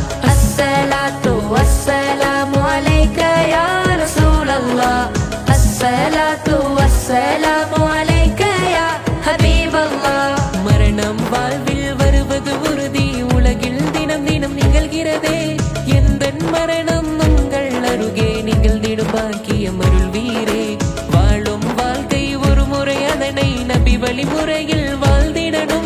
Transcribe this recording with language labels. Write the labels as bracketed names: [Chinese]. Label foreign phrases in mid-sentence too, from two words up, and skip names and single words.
[Arabic] الصلاة والسلام عليك يا رسول الله الصلاة والسلام عليك يا حبيب الله. [Tamil] மரணம் வாழ்வில் வருவது உறுதி, உலகில் தினம் தினம் நிகழ்கிறதே. எந்த மரணம் உங்கள் அருகே நிகழ்ந்திடும் பாக்கியம் அருள்வீரே. வாழும் வாழ்க்கை ஒரு முறை, அதனை நபி வழிமுறையில் வாழ்ந்திடணும்.